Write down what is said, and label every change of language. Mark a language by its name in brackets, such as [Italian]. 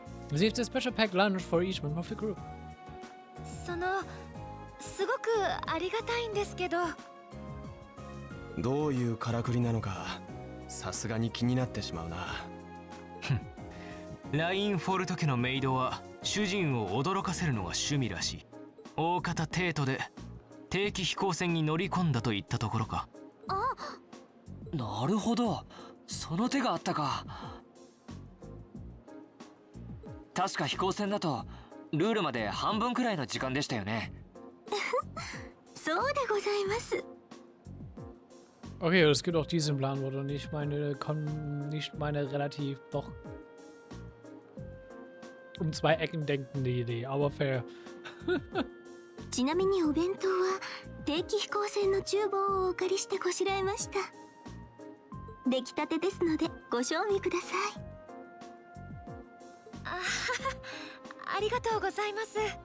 [English] Received a special packed lunch for each member of the group. [Japanese] すごくありがたいんですけど。どういうからくりなのか、さすがに気になってしまうな。ラインフォルト家のメイドは主人を驚かせるのが趣味らしい。大方帝都で定期飛行船に乗り込んだといったところか。あ、なるほど、その手があったか。確か飛行船だとルールまで半分くらいの時間でしたよね。そうでございます。 [German] Okay, es gibt auch diesen Plan, oder nicht meine relativ doch um 2 Ecken denkende Idee, aber fair. [Japanese] ちなみにお弁当は定期飛行船の厨房をお借りしてこしらえました。出来たてですのでご賞味ください。ありがとうございます。